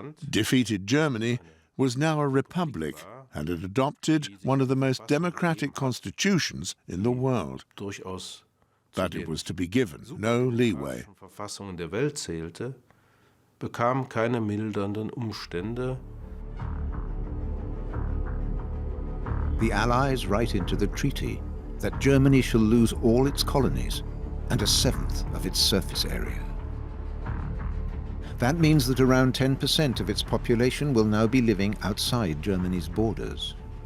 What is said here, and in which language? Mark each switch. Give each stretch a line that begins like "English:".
English: Defeated Germany was now a republic and had adopted one of the most democratic constitutions in the world. But it was to be given no leeway.
German: Bekam keine mildernden Umstände.
English: The Allies write into the treaty that Germany shall lose all its colonies and 1/7 of its surface area. That means that around 10% of its population will now be living outside Germany's borders.